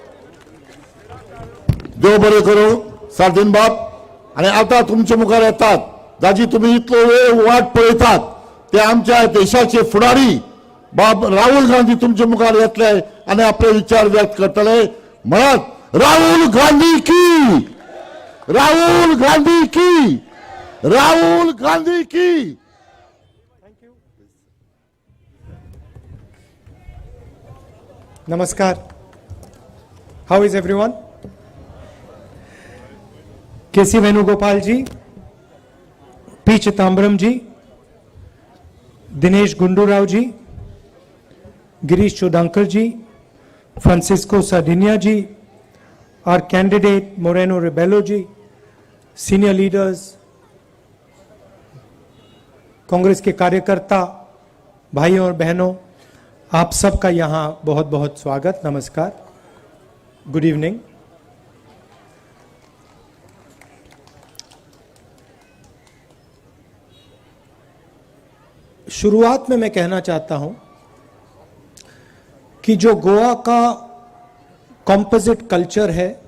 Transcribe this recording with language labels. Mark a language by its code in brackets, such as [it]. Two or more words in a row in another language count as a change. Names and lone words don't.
[kok] देव बरें करूं सार्दीन बाब. आनी आतां तुमचे मुखार येतात जाची तुमी इतलो वेळ वाट पळयतात ते आमच्या देशाचे फुडारी बाब राहुल गांधी तुमचे मुखार येतले आनी आपले विचार व्यक्त करतले. म्हणत राहुल गांधी की, राहुल गांधी की, राहुल गांधी की. [en] Namaskar. How is everyone? K.C. Venugopal ji, P. Chitambram ji, Dinesh Gundu Rao ji, Girish Chodankar ji, Francisco Sardinia ji, our candidate Moreno Rebello ji, senior leaders, [hi] कांग्रेस के कार्यकर्ता भाइयों और बहनों, आप सबका यहाँ बहुत बहुत स्वागत, नमस्कार, [en] good evening. [hi] शुरुआत में मैं कहना चाहता हूं कि जो गोवा का [en] composite culture [hi] है,